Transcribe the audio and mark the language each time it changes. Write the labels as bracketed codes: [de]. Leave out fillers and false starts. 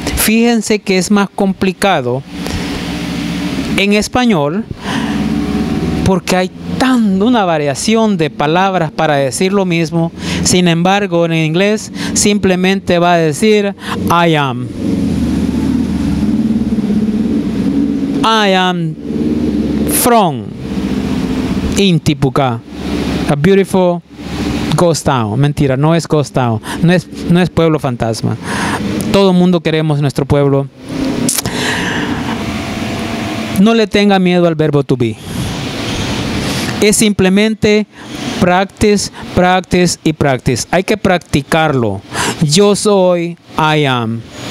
[es] Fíjense que es más complicado en español porque hay una variación de palabras para decir lo mismo. Sin embargo, en inglés simplemente va a decir [en] I am. I am from Intipucá, a beautiful ghost town. [es] Mentira, no es ghost town, no es pueblo fantasma. Todo el mundo queremos nuestro pueblo. No le tenga miedo al verbo to be. Es simplemente practice, practice y practice. Hay que practicarlo. Yo soy, [en] I am.